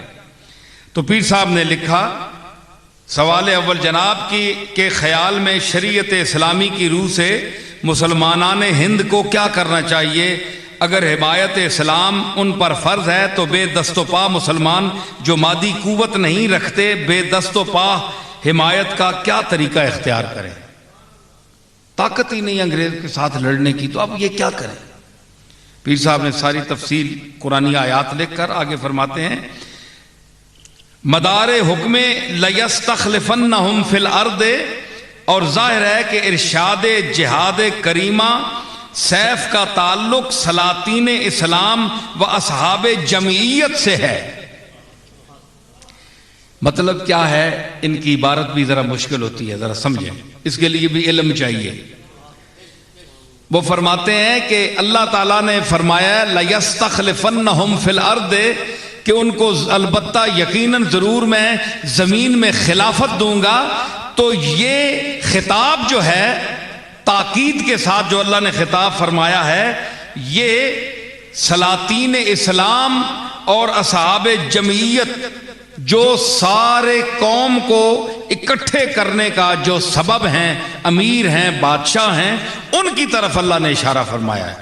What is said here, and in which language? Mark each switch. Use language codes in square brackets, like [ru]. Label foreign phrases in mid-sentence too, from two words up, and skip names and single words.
[ur] تو پیر صاحب نے لکھا، سوال اول جناب کی کے خیال میں شریعت اسلامی کی روح سے مسلمانان ہند کو کیا کرنا چاہیے؟ اگر حمایت اسلام ان پر فرض ہے تو بے دست و پا مسلمان جو مادی قوت نہیں رکھتے بے دست و پا حمایت کا کیا طریقہ اختیار کریں؟ طاقت ہی نہیں انگریز کے ساتھ لڑنے کی، تو اب یہ کیا کریں؟ پیر صاحب نے ساری تفصیل قرآنی آیات لکھ کر آگے فرماتے ہیں، مدار حکم [ar] لیستخلفنہم فی الارض، [ur] اور ظاہر ہے کہ ارشاد جہاد کریمہ سیف کا تعلق سلاطین اسلام و اصحاب جمعیت سے ہے. مطلب کیا ہے؟ ان کی عبارت بھی ذرا مشکل ہوتی ہے، ذرا سمجھیں، اس کے لیے بھی علم چاہیے. وہ فرماتے ہیں کہ اللہ تعالیٰ نے فرمایا [ar] لَيَسْتَخْلِفَنَّهُمْ فِي الْأَرْضِ [ur] کہ ان کو البتہ یقیناً ضرور میں زمین میں خلافت دوں گا. تو یہ خطاب جو ہے تاکید کے ساتھ جو اللہ نے خطاب فرمایا ہے، یہ سلاطین اسلام اور اصحاب جمعیت جو سارے قوم کو اکٹھے کرنے کا جو سبب ہیں، امیر ہیں، بادشاہ ہیں، ان کی طرف اللہ نے اشارہ فرمایا ہے.